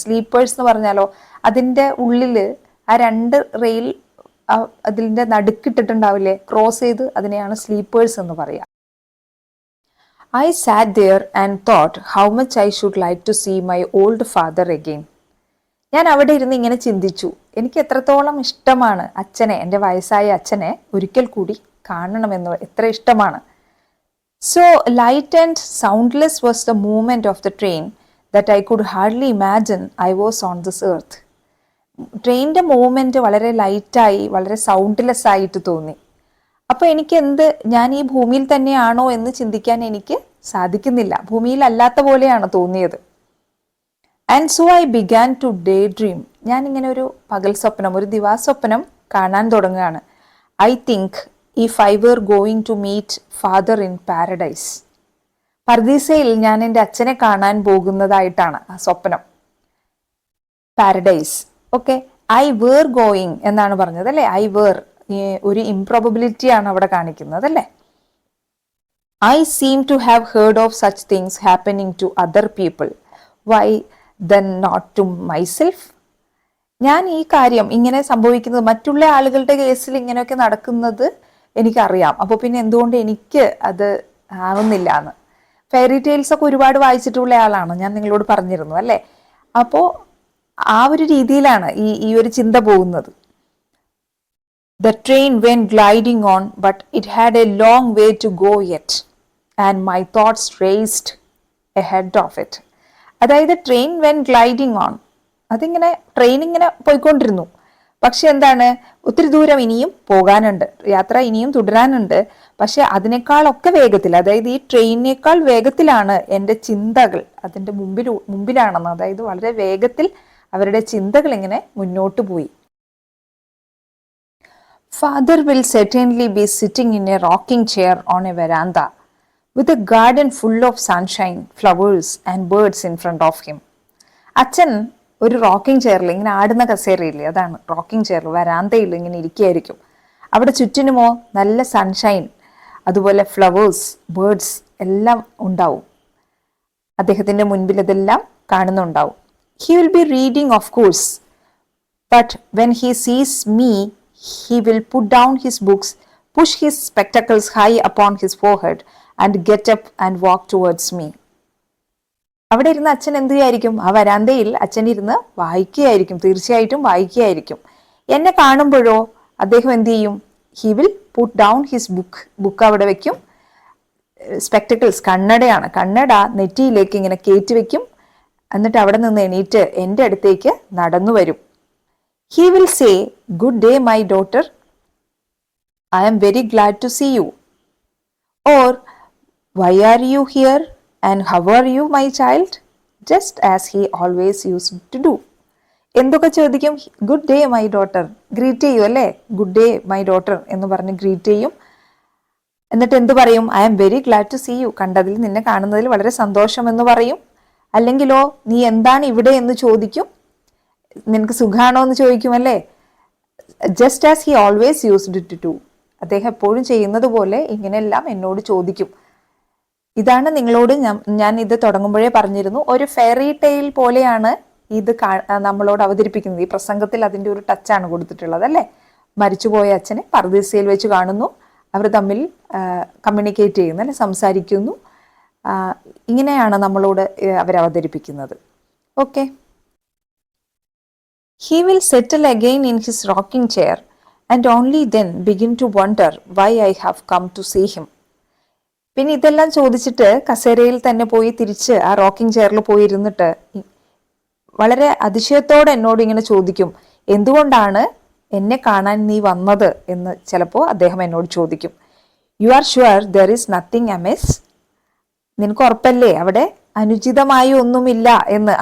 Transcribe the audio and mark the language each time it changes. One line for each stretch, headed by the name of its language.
Malayalam: Sleepers എന്ന് പറഞ്ഞാലോ അതിൻ്റെ ഉള്ളിൽ ആ രണ്ട് റെയിൽ അതിൻ്റെ നടുക്കിട്ടിട്ടുണ്ടാവില്ലേ, ക്രോസ് ചെയ്ത്, അതിനെയാണ് സ്ലീപ്പേഴ്സ് എന്ന് പറയുക.
English: I sat there and thought how much I should like to see my old father again.
Malayalam: ഞാൻ അവിടെ ഇരുന്ന് ഇങ്ങനെ ചിന്തിച്ചു, എനിക്ക് എത്രത്തോളം ഇഷ്ടമാണ് അച്ഛനെ, എൻ്റെ വയസ്സായ അച്ഛനെ ഒരിക്കൽ കൂടി കാണണമെന്ന്, എത്ര ഇഷ്ടമാണ്.
English: So light and soundless was the movement of the train that I could hardly imagine I was on this earth.
Malayalam: ട്രെയിനിൻ്റെ മൂവ്മെൻറ്റ് വളരെ ലൈറ്റായി, വളരെ സൗണ്ട്ലെസ് ആയിട്ട് തോന്നി. അപ്പോൾ എനിക്ക് ഞാൻ ഈ ഭൂമിയിൽ തന്നെയാണോ എന്ന് ചിന്തിക്കാൻ എനിക്ക് സാധിക്കുന്നില്ല, ഭൂമിയിലല്ലാത്ത പോലെയാണ് തോന്നിയത്.
English: And so I began to day dream.
Malayalam: ഞാനിങ്ങനെ ഒരു പകൽ സ്വപ്നം, ഒരു ദിവാസ്വപ്നം കാണാൻ തുടങ്ങുകയാണ്.
English: I think if I were going to meet father in paradise.
Malayalam: പർദീസയിൽ ഞാൻ എൻ്റെ അച്ഛനെ കാണാൻ പോകുന്നതായിട്ടാണ് ആ സ്വപ്നം. Paradise. Okay,
English: I were going
Malayalam: എന്നാണ് പറഞ്ഞത് അല്ലേ. ഐ were ഒരു ഇംപ്രോബബിലിറ്റി ആണ് അവിടെ കാണിക്കുന്നത് അല്ലേ.
English: I seem to have heard of such things happening to other people. Why then not to myself?
Malayalam: ഞാൻ ഈ കാര്യം ഇങ്ങനെ സംഭവിക്കുന്നത് മറ്റുള്ള ആളുകളുടെ കേസിൽ ഇങ്ങനെയൊക്കെ നടക്കുന്നത് എനിക്കറിയാം. അപ്പോൾ പിന്നെ എന്തുകൊണ്ട് എനിക്ക് അത് ആവുന്നില്ല എന്ന്. ഫെയറി ടെയിൽസ് ഒക്കെ ഒരുപാട് വായിച്ചിട്ടുള്ള ആളാണ്, ഞാൻ നിങ്ങളോട് പറഞ്ഞിരുന്നു അല്ലേ. അപ്പോൾ ആ ഒരു രീതിയിലാണ് ഈ ഒരു ചിന്ത പോകുന്നത്.
English: The train went gliding on, but it had a long way to go yet, and my thoughts raced ahead of it.
Malayalam: അതായത്
English: train when gliding on,
Malayalam: അതിങ്ങനെ ട്രെയിൻ ഇങ്ങനെ പോയിക്കൊണ്ടിരുന്നു, പക്ഷെ എന്താണ്, ഒത്തിരി ദൂരം ഇനിയും പോകാനുണ്ട്, യാത്ര ഇനിയും തുടരാനുണ്ട്. പക്ഷെ അതിനേക്കാളൊക്കെ വേഗത്തിൽ, അതായത് ഈ ട്രെയിനിനേക്കാൾ വേഗത്തിലാണ് എൻ്റെ ചിന്തകൾ അതിൻ്റെ മുമ്പിലാണെന്ന്, അതായത് വളരെ വേഗത്തിൽ അവരുടെ ചിന്തകൾ ഇങ്ങനെ മുന്നോട്ട് പോയി.
English: Father will certainly be sitting in a rocking chair on a veranda with a garden full of sunshine, flowers and birds in front of him.
Malayalam: അച്ഛൻ ഒരു റോക്കിംഗ് ചെയറിൽ ഇങ്ങനെ ആടുന്ന കസേരയില്ലേ, അതാണ് റോക്കിംഗ് ചെയർ, വരാന്തയിൽ ഇങ്ങനെ ഇരിക്കുകയായിരിക്കും. അവിടെ ചുറ്റിനുമോ നല്ല സൺഷൈൻ, അതുപോലെ ഫ്ലവേഴ്സ്, ബേർഡ്സ് എല്ലാം ഉണ്ടാവും. അദ്ദേഹത്തിൻ്റെ മുൻപിൽ ഇതെല്ലാം കാണുന്നുണ്ടാവും.
English: He will be reading, of course, but when he sees me, he will put down his books, push his spectacles high upon his forehead, and get up and walk towards me.
Malayalam: അവിടെ ഇരുന്ന് അച്ഛൻ എന്ത് ചെയ്യായിരിക്കും, ആ വരാന്തയിൽ അച്ഛൻ ഇരുന്ന് വായിക്കുകയായിരിക്കും, തീർച്ചയായിട്ടും വായിക്കുകയായിരിക്കും. എന്നെ കാണുമ്പോഴോ അദ്ദേഹം എന്ത് ചെയ്യും,
English: he will put down his book
Malayalam: അവിടെ വെക്കും. സ്പെക്ടക്കിൾസ്, കണ്ണടയാണ്, കണ്ണട നെറ്റിയിലേക്ക് ഇങ്ങനെ കയറ്റി വെക്കും. എന്നിട്ട് അവിടെ നിന്ന് എണീറ്റ് എൻ്റെ അടുത്തേക്ക് നടന്നു വരും.
English: He will say, "Good day, my daughter. I am very glad to see you." Or, "Why are you here and how are you, my child?" Just as he always used to do.
Malayalam: എന്തൊക്കെ ചോദിക്കും,
English: good day my daughter,
Malayalam: greet ചെയ്യും അല്ലേ, good day my daughter എന്ന് പറഞ്ഞ് greet ചെയ്യും. എന്നിട്ട് എന്ത് പറയും,
English: I am very glad to see you,
Malayalam: കണ്ടതിൽ നിന്നെ കാണുന്നതിൽ വളരെ സന്തോഷം എന്ന് പറയും. അല്ലെങ്കിലോ നീ എന്താണ് ഇവിടെ എന്ന് ചോദിക്കും, നിനക്ക് സുഖാണോ എന്ന് ചോദിക്കുമല്ലേ.
English: just as he always used to do,
Malayalam: അദ്ദേഹം എപ്പോഴും ചെയ്യുന്നത് പോലെ ഇങ്ങനെയെല്ലാം എന്നോട് ചോദിക്കും. ഇതാണ് നിങ്ങളോട് ഞാൻ ഇത് തുടങ്ങുമ്പോഴേ പറഞ്ഞിരുന്നു, ഒരു ഫെയറി ടെയിൽ പോലെയാണ് ഇത് നമ്മളോട് അവതരിപ്പിക്കുന്നത്. ഈ പ്രസംഗത്തിൽ അതിൻ്റെ ഒരു ടച്ചാണ് കൊടുത്തിട്ടുള്ളത് അല്ലേ. മരിച്ചുപോയ അച്ഛനെ പർദീസയിൽ വെച്ച് കാണുന്നു, അവർ തമ്മിൽ കമ്മ്യൂണിക്കേറ്റ് ചെയ്യുന്നു അല്ലെ, സംസാരിക്കുന്നു. ഇങ്ങനെയാണ് നമ്മളോട് അവർ അവതരിപ്പിക്കുന്നത്. Okay.
English: He will settle again in his rocking chair and only then begin to wonder why I have come to see him.
Malayalam: പിന്നെ ഇതെല്ലാം ചോദിച്ചിട്ട് കസേരയിൽ തന്നെ പോയി തിരിച്ച് ആ റോക്കിംഗ് ചെയറിൽ പോയി ഇരുന്നിട്ട് വളരെ അതിശയത്തോടെ എന്നോട് ഇങ്ങനെ ചോദിക്കും, എന്തുകൊണ്ടാണ് എന്നെ കാണാൻ നീ വന്നത് എന്ന് ചിലപ്പോൾ അദ്ദേഹം എന്നോട് ചോദിക്കും.
English: you are sure there is nothing amiss,
Malayalam: നിനക്ക് ഉറപ്പല്ലേ അവിടെ അനുചിതമായി ഒന്നുമില്ല എന്ന്.